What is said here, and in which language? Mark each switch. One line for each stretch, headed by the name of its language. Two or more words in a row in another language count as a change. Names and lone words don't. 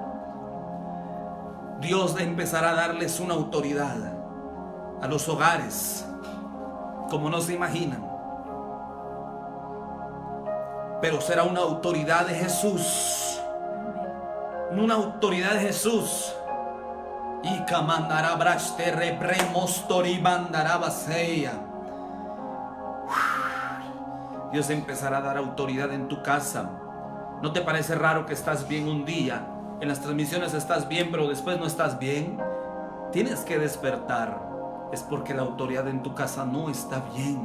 Spanish: Dios empezará a darles una autoridad a los hogares como no se imaginan. Pero será una autoridad de Jesús. Una autoridad de Jesús. Y camandará braste repremostori mandará baseya. Dios empezará a dar autoridad en tu casa. ¿No te parece raro que estás bien un día? En las transmisiones estás bien, pero después no estás bien. Tienes que despertar. Es porque la autoridad en tu casa no está bien.